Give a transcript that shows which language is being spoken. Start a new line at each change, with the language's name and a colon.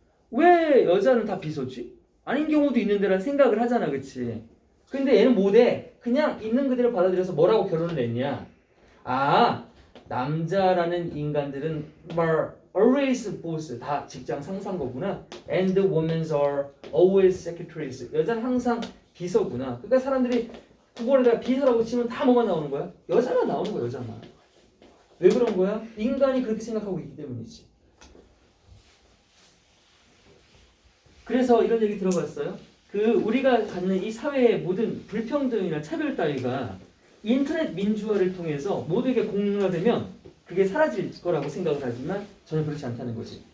Korean: 왜 여자는 다 비서지? 아닌 경우도 있는데라는 생각을 하잖아, 그치? 근데 얘는 뭐래? 그냥 있는 그대로 받아들여서 뭐라고 결론을 냈냐? 남자라는 인간들은 always boss 다 직장 상사인 거구나.
English: And women are always secretaries.
Korean: 여자는 항상 비서구나. 그러니까 사람들이 국어에다가 비서라고 치면 다 뭐가 나오는 거야? 여자만 나오는 거야, 여자만. 왜 그런 거야? 인간이 그렇게 생각하고 있기 때문이지. 그래서 이런 얘기 들어봤어요? 우리가 갖는 이 사회의 모든 불평등이나 차별 따위가 인터넷 민주화를 통해서 모두에게 공유화되면 그게 사라질 거라고 생각을 하지만 전혀 그렇지 않다는 거지.